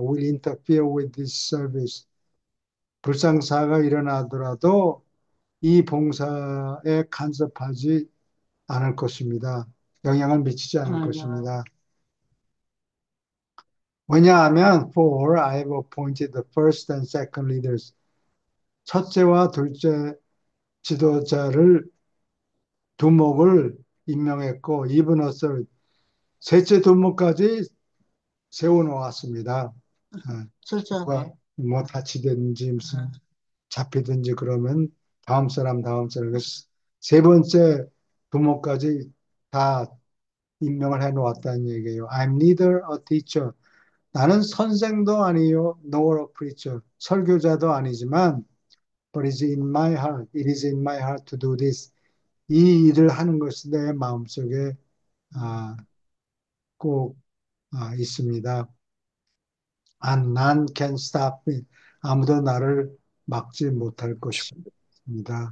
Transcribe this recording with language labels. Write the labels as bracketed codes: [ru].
[en] Will interfere with this service. [ko] 불상사가 일어나더라도 이 봉사에 간섭하지 않을 것입니다. 영향을 미치지 않을 맞아. 것입니다. 왜냐하면 [en] for I have appointed the first and second leaders. [ko] 첫째와 둘째 지도자를 두목을 임명했고 이분 옷을 셋째 두목까지 세워놓았습니다. 누가 철저하게. 뭐 다치든지 무슨 아, 잡히든지 그러면 다음 사람 그래서 세 번째 두목까지 다 임명을 해놓았다는 얘기예요. [en] I'm neither a teacher. [ko] 나는 선생도 아니요, [en] nor a preacher. [ko] 설교자도 아니지만, [en] but it is in my heart to do this. [ko] 이 일을 하는 것이 내 마음속에 아, 꼭 있습니다. [en] And none can stop me. [ko] 아무도 나를 막지 못할 것입니다.